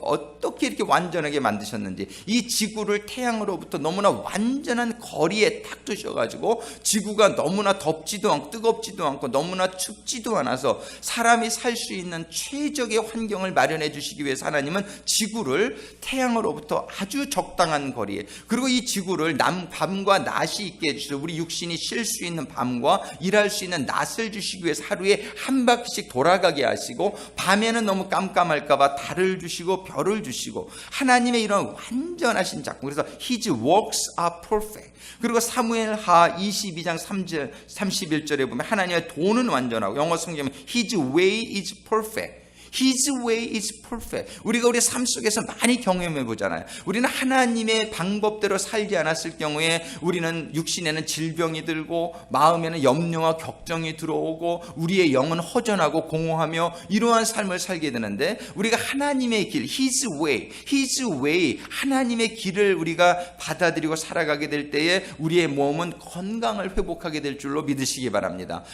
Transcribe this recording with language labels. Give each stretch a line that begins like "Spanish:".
Korean: 어떻게 이렇게 완전하게 만드셨는지. 이 지구를 태양으로부터 너무나 완전한 거리에 딱 두셔가지고 지구가 너무나 덥지도 않고 뜨겁지도 않고 너무나 춥지도 않아서 사람이 살 수 있는 최적의 환경을 마련해 주시기 위해서 하나님은 지구를 태양으로부터 아주 적당한 거리에, 그리고 이 지구를 밤과 낮이 있게 해주시고 우리 육신이 쉴 수 있는 밤과 일할 수 있는 낮을 주시기 위해서 하루에 한 바퀴씩 돌아가게 하시고 밤에는 너무 깜깜할까봐 달을 주시고 별을 주시고 하나님의 이런 완전하신 작품. 그래서
English: His works are perfect.
Korean: 그리고 사무엘하 22장 31절에 보면 하나님의 도는 완전하고 영어 성경에
English: His way is perfect. His way is perfect.
Korean: 우리가 우리 삶 속에서 많이 경험해 보잖아요. 우리는 하나님의 방법대로 살지 않았을 경우에 우리는 육신에는 질병이 들고 마음에는 염려와 걱정이 들어오고 우리의 영은 허전하고 공허하며 이러한 삶을 살게 되는데, 우리가 하나님의 길,
English: His way,
Korean: 하나님의 길을 우리가 받아들이고 살아가게 될 때에 우리의 몸은 건강을 회복하게 될 줄로 믿으시기 바랍니다.